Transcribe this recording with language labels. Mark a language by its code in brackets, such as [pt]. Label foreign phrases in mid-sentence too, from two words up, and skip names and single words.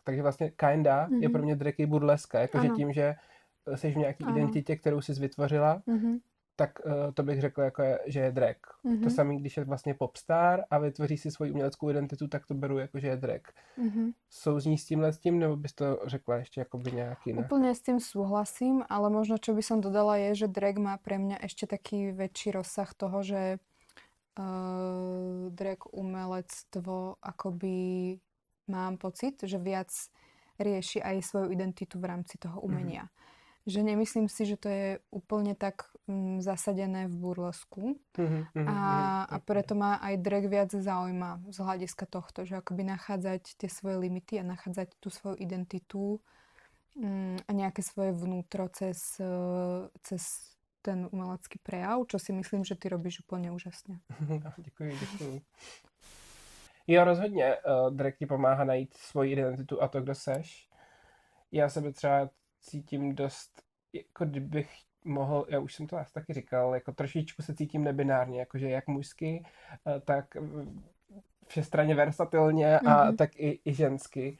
[cs] Takže vlastně kinda je pro mě drag i burleska. Jakože tím, že jsi v nějaký identitě, kterou jsi vytvořila, tak to bych řekl, jako že je drag. To samé, když je vlastně popstar a vytvoří si svoji uměleckou identitu, tak to beru jako, že je drag. Souzní s tímhle s tím, nebo bys to řekla ještě jakoby nějak jinak? [sk] Úplne s tým súhlasím, ale možno čo by som dodala je, že drag má pre mňa ešte taký väčší rozsah toho, že drag umelectvo akoby mám pocit, že viac rieši aj svoju identitu v rámci toho umenia. Že nemyslím si, že to je úplne tak zasadené v burlesku a preto ma aj drag viac zaujíma z hľadiska tohto, že akoby nachádzať tie svoje limity a nachádzať tú svoju identitu a nejaké svoje vnútro cez ten umelecký prejav, čo si myslím, že ty robíš úplne úžasne. [cs] Děkuji. Jo, rozhodně. Drag ti pomáhá najít svoji identitu a to, kdo seš. Já sebe třeba cítím dost, jako kdybych mohl, já už jsem to asi taky říkal, jako trošičku se cítím nebinárně, jakože jak mužsky, tak všestranně versatilně a tak i žensky.